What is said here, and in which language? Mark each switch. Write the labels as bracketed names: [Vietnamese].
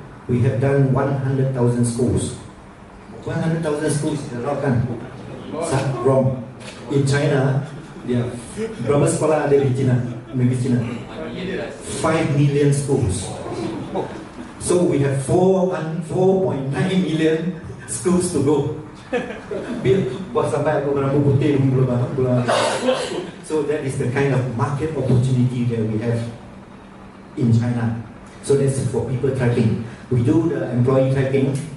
[English] We have done 100,000 schools. 100,000 schools is a lot kan? Wrong. In China, [Malay] berapa sekolah ada di China? Negeri China? [English] 5 million schools. So we have 4.9 million schools to go. [Malay] Buat sampai aku rambut putih belum. [English] So that is the kind of market opportunity that we have in China. So that's for people tracking. We do the employee tracking.